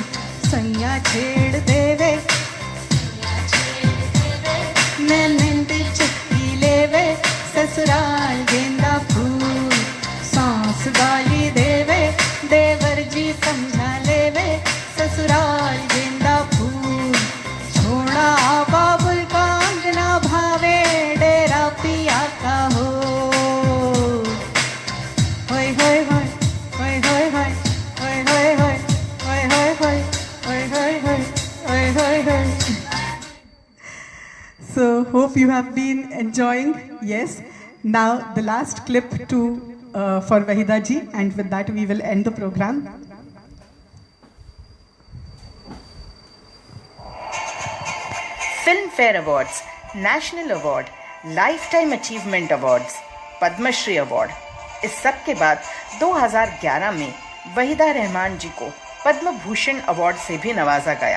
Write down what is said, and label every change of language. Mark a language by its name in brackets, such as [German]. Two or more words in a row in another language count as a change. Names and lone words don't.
[Hindi] सैया छेड़ देवे ननंद चुटकी लेवे, ससुराल गेंदा फूल। सास गाली देवे देवर जी समझा लेवे, ससुराल गेंदा फूल। छोड़ा बाबुल का अंगना भावे, डेरा पिया का हो। होय होय होय होय होय होय होय होय होय होय होय होय होय होय होय होय होय। [English] So hope you have been enjoying. Yes, now the last clip for Wahida ji, and with that we will end the program. [Hindi] फिल्म फेयर अवार्ड्स, नेशनल अवार्ड, लाइफ टाइम अचीवमेंट अवार्ड्स, पद्मश्री अवार्ड, इस सब के बाद 2011 में वहीदा रहमान जी को पद्म भूषण अवार्ड से भी नवाजा गया।